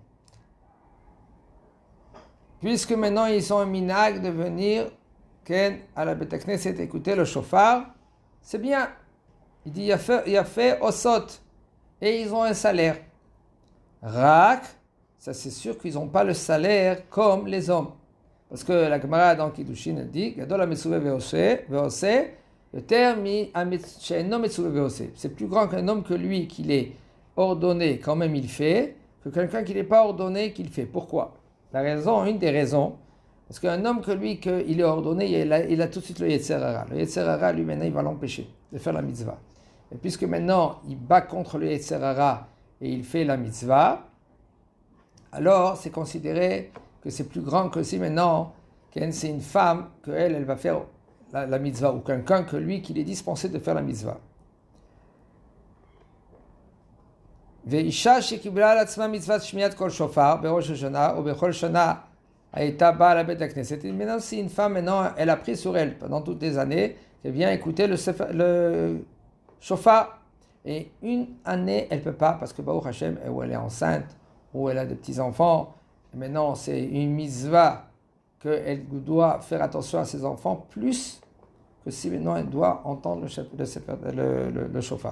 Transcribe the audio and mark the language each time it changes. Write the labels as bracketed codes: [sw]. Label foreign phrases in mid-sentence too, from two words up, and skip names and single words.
[fr] Puisque maintenant ils ont un minag de venir à la [he] בית הכנסת [fr] écouter le shofar, c'est bien. Il dit, il a fait osot. Et ils ont un salaire. Rak, ça c'est sûr qu'ils n'ont pas le salaire comme les hommes. Parce que la Gemara dans Kiddushin dit, [he] גדול המצווה ועושה, [fr] le terme [he] שאינו מצווה ועושה. [fr] C'est plus grand qu'un homme que lui, qu'il est ordonné, quand même il fait, que quelqu'un qui n'est pas ordonné, qu'il fait. Pourquoi? La raison, une des raisons, parce qu'un homme que lui, qu'il est ordonné, il a tout de suite le [he] יצר הרע. [fr] Le [he] יצר הרע, [fr] lui, maintenant, il va l'empêcher de faire la mitzvah. Et puisque maintenant, il bat contre le [he] יצר הרע [fr] et il fait la mitzvah, alors c'est considéré que c'est plus grand que si maintenant, c'est une femme, qu'elle, elle va faire la mitzvah, ou quelqu'un que lui, qu'il est dispensé de faire la mitzvah. [he] ואישה שקיבלה על עצמה מצוות שמיעת קול שופר בראש השנה או בכל שנה הייתה באה לבית הכנסת. [fr] Maintenant, si une femme, maintenant, elle a pris sur elle pendant toutes les années, qu'elle vient écouter le shofar. Et une année, elle ne peut pas, parce que [he] ברוך השם, [fr] où elle est enceinte, ou elle a des petits-enfants, et maintenant c'est une mitzvah qu'elle doit faire attention à ses enfants, plus que si maintenant elle doit entendre le shofar.